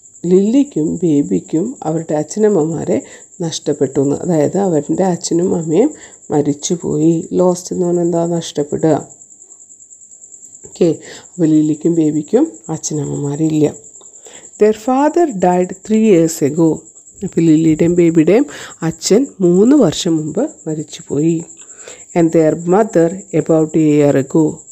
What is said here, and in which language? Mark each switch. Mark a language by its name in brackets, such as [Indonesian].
[Malayalam] ലില്ലിക്കും ബേബിക്കും അവരുടെ അച്ഛനമ്മമാരെ നഷ്ടപ്പെട്ടു എന്ന്, അതായത് അവരുടെ അച്ഛനും അമ്മയും മരിച്ചുപോയി. ലോസ്റ്റ് എന്ന് പറഞ്ഞാൽ എന്താ? നഷ്ടപ്പെടുക. ഓക്കെ, അപ്പോൾ ലില്ലിക്കും ബേബിക്കും അച്ഛനമ്മമാരില്ല. [English] Their father died 3 years ago. [Malayalam] അപ്പോൾ ലില്ലിയുടെയും ബേബിയുടെയും അച്ഛൻ 3 വർഷം മുമ്പ് മരിച്ചുപോയി. [English] And their mother about a year ago.